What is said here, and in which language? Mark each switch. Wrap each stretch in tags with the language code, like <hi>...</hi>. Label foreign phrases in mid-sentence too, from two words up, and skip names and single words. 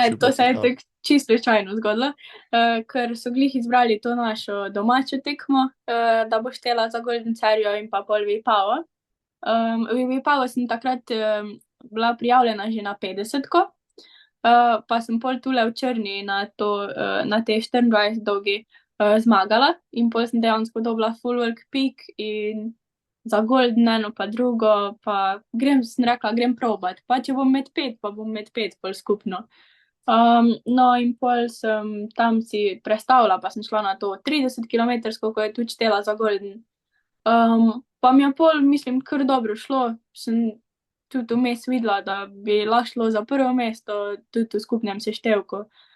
<sl>Ne, to se je tako čisto slučajno zgodilo, ker so glih izbrali to našo domačo tekmo, da bo štela za Golden serijo in pa pol Vipavo. Vipavo sem takrat bila prijavljena že na 50-ko, pa sem pol tule v Črni na te 24 dolgi zmagala in pol sem dejansko dobila</sl> <en>full work peak</en> <sl>in za Golden eno pa drugo, pa sem rekla, grem probat, pa če bom med 5, pa bom med 5 pol skupno. No in pol sem tam si prestavila, pa sem šla na to 30 km, ko je tudi štela za Golden. Pa mi je pol, mislim, kar dobro šlo, sem tudi vmes videla, da bi lahko šlo za prvo mesto tudi v skupnem seštevku.</sl>